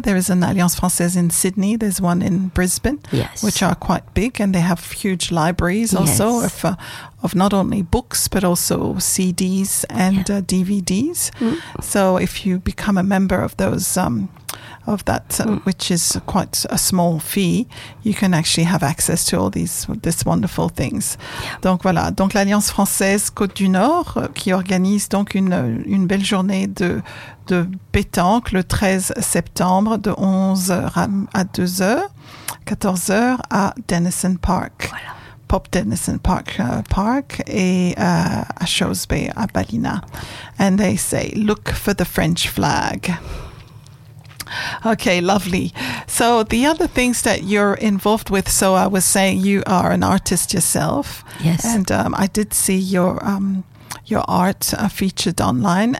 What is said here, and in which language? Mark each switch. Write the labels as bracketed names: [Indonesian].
[English] There is an Alliance Française in Sydney. There's one in Brisbane, which are quite big, and they have huge libraries also of not only books, but also CDs and DVDs. Mm. So if you become a member of those, of that, which is quite a small fee, you can actually have access to all this wonderful things. Yeah. [French] Donc voilà, donc l'Alliance Française Côte du Nord qui organise donc une belle journée de pétanque le 13 septembre de 11h à 14h à Denison Park. Voilà. Pop Denison Park et à Chose Bay à Ballina. [English] And they say, look for the French flag. Okay, lovely. So the other things that you're involved with, so I was saying you are an artist yourself. Yes. And I did see your art featured online.